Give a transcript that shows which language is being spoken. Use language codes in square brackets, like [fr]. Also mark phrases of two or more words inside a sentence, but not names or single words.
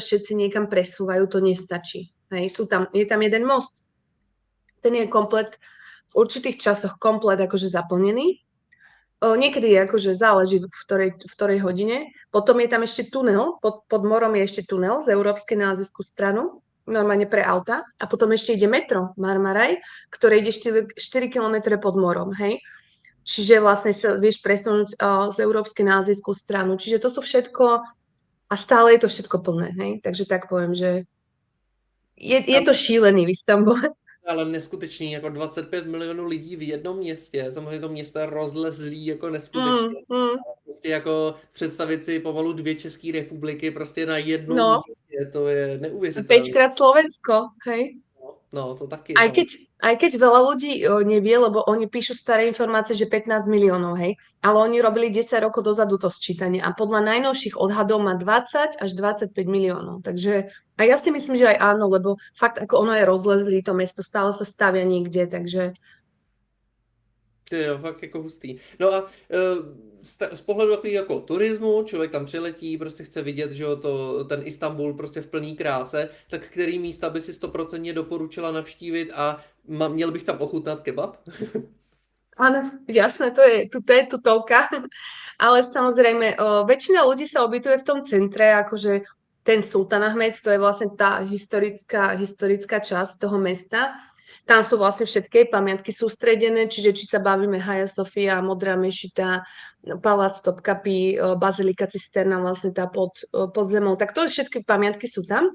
[sk] všetci niekam presúvajú, to nestačí, hej, je tam jeden most, ten je komplet, v určitých časoch komplet akože zaplnený, niekedy je akože záleží v ktorej hodine, potom je tam ešte tunel, pod morom je ešte tunel z Európskej na azijskú stranu, normálne pre auta, a potom ešte ide metro Marmaraj, ktoré ide 4 km pod morom, hej. Čiže vlastne sa vieš presunúť z Európskej na azijskú stranu. Čiže to sú všetko, a stále je to všetko plné, hej. Takže tak poviem, že je to šílený v Istanbule. [cs] Ale neskutečný, jako 25 milionů lidí v jednom městě, samozřejmě to město je rozlezlý jako neskutečně. Prostě jako představit si pomalu 2 České republiky prostě na jednom No, místě, to je neuvěřitelné. [sk] 5-krát Slovensko, hej. No, [cs] to taky. [sk] Aj keď veľa ľudí nevie, lebo oni píšu staré informácie, že 15 miliónov, hej, ale oni robili 10 rokov dozadu to sčítanie a podľa najnovších odhadov má 20 až 25 miliónov. Takže a ja si myslím, že aj áno, lebo fakt ako ono je rozlezlý, to mesto stále sa stavia niekde, takže [cs] Jo, fakt jako hustý. No a z pohledu takový jako turismu, člověk tam přiletí, prostě chce vidět, že jo, ten Istanbul prostě v plný kráse, tak který místa by si 100% doporučila navštívit a měl bych tam ochutnat kebab? [sk] áno, jasné, to je tutovka, ale samozrejme, väčšina ľudí sa ubytuje v tom centre, akože ten Sultanahmet, to je vlastne tá historická časť toho mesta. Tam sú vlastne všetky pamiatky sústredené, čiže či sa bavíme Hagia Sofia, Modrá mešita, Palác Topkapi, Bazilika Cisterna, vlastne tá pod zemou, tak to všetky pamiatky sú tam.